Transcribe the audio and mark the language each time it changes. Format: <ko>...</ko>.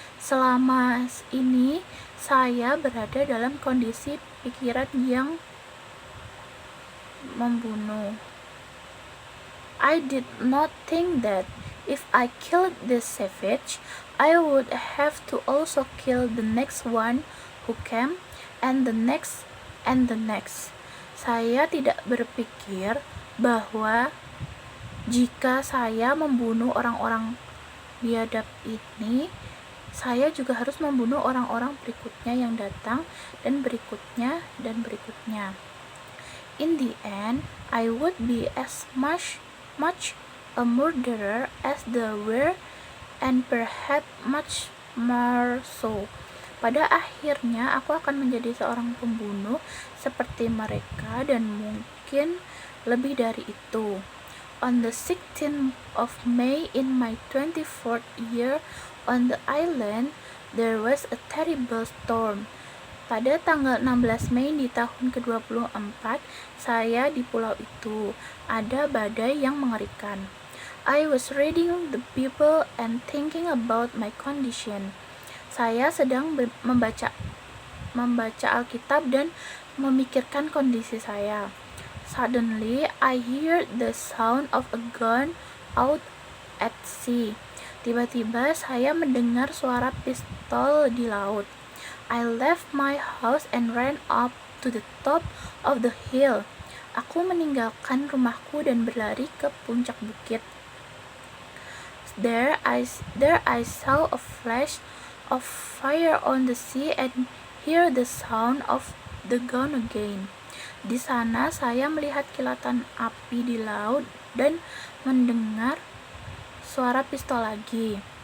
<id>Selama ini, saya berada dalam kondisi pikiran yang membunuh.</id> <en>I did not think that if I killed this savage, I would have to also kill the next one who came, and the next, and the next.</en> <id>Saya tidak berpikir bahwa jika saya membunuh orang-orang biadab ini, saya juga harus membunuh orang-orang berikutnya yang datang, dan berikutnya, dan berikutnya.</id> <en>In the end, I would be as much a murderer as they were, and perhaps much more so.</en> <id>Pada akhirnya aku akan menjadi seorang pembunuh seperti mereka dan mungkin lebih dari itu.</id> <en>On the 16th of May in my 24th year on the island, there was a terrible storm.</en> <id>Pada tanggal 16 Mei di tahun ke-24, saya di pulau itu, ada badai yang mengerikan.</id> <en>I was reading the Bible and thinking about my condition.</en> <id>Saya sedang membaca Alkitab dan memikirkan kondisi saya.</id> <en>Suddenly, I hear the sound of a gun out at sea.</en> <id>Tiba-tiba saya mendengar suara pistol di laut.</id> <en>I left my house and ran up to the top of the hill.</en> <id>Aku meninggalkan rumahku dan berlari ke puncak bukit.</id> <en>There I saw a flash of fire on the sea and hear the sound of the gun again.</en> <id>Di sana saya melihat kilatan api di laut dan mendengar suara pistol lagi.</id>